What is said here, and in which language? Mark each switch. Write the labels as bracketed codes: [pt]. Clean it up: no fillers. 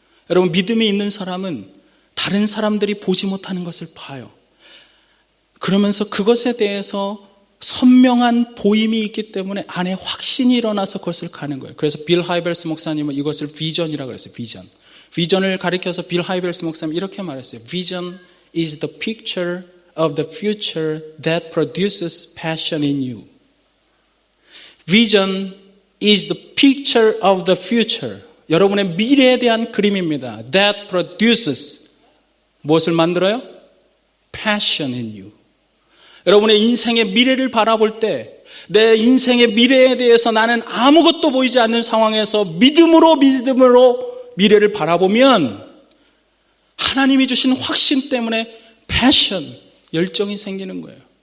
[ko] 여러분, 믿음이 있는 사람은 다른 사람들이 보지 못하는 것을 봐요. 그러면서 그것에 대해서 선명한 보임이 있기 때문에 안에 확신이 일어나서 그것을 가는 거예요. 그래서 빌 하이벨스 목사님은 이것을 비전이라고 그랬어요. 비전. 비전을 가리켜서 빌 하이벨스 목사님 이렇게 말했어요. [en] Vision is the picture of the future that produces passion in you. Vision is the picture of the future. [ko] 여러분의 미래에 대한 그림입니다. [en] That produces [ko] 무엇을 만들어요? [en] Passion in you. [ko] 여러분의 인생의 미래를 바라볼 때 내 인생의 미래에 대해서 나는 아무것도 보이지 않는 상황에서 믿음으로 미래를 바라보면 하나님이 주신 확신 때문에 패션, 열정이 생기는 거예요.